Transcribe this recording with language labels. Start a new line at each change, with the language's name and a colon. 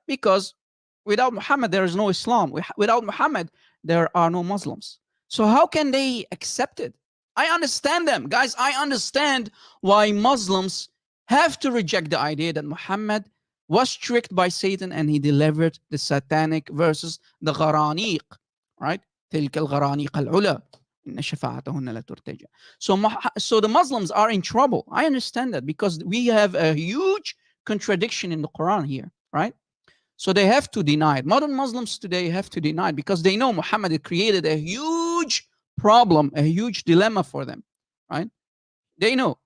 English: Because without Muhammad, there is no Islam. Without Muhammad, there are no Muslims. So how can they accept it? I understand them. Guys, I understand why Muslims have to reject the idea that Muhammad was tricked by Satan and he delivered the satanic verses, the gharaniq, right?
Arabic: تلك الغرانيق العلا إن شفاعتهن لا ترتجى.
English: So the Muslims are in trouble. I understand that, because we have a huge contradiction in the Quran here, right? So they have to deny it. Modern Muslims today have to deny it because they know Muhammad created a huge problem, a huge dilemma for them, right? They know.